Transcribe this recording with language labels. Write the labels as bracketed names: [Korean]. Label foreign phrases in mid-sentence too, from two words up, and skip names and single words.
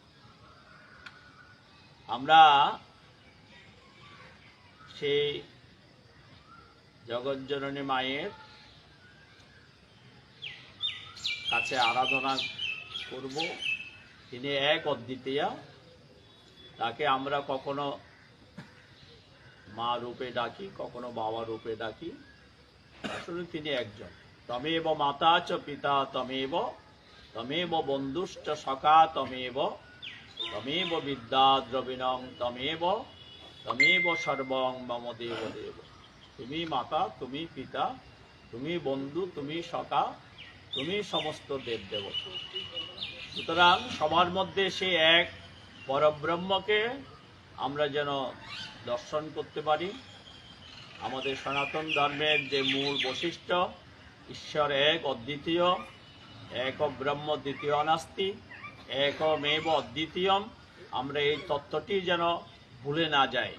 [Bangla] আমরা সেই জগৎ জননী মায়ের কাছে আরাধনা করব। তিনি এক অদ্বিতীয়া, তাকে আমরা কখনো মা রূপে ডাকি, কখনো বাবা রূপে ডাকি, আসলে তিনি একজন। [Sanskrit] তমেব মাতা চ পিতা তমেব, তমেব বন্ধুশ্চ সখা তমেব, তমেব বিদ্যা দ্রবিণং তমেব, তমেব সর্বং মম দেব দেব। [Bangla] তুমি মাতা, তুমি পিতা, তুমি বন্ধু, তুমি সখা, তুমি সমস্ত দেব দেবতা। সুতরাং সবার মধ্যে সে এক পরব্রহ্মকে আমরা যেন দর্শন করতে পারি। আমাদের সনাতন ধর্মের যে মূল বৈশিষ্ট্য, ঈশ্বর এক অদ্বিতীয়, [Sanskrit] এক ব্রহ্ম দ্বিতীয় নাস্তি, একমেব অদ্বিতীয়ম, [Bangla] আমরা এই তত্ত্বটি যেন ভুলে না যাই।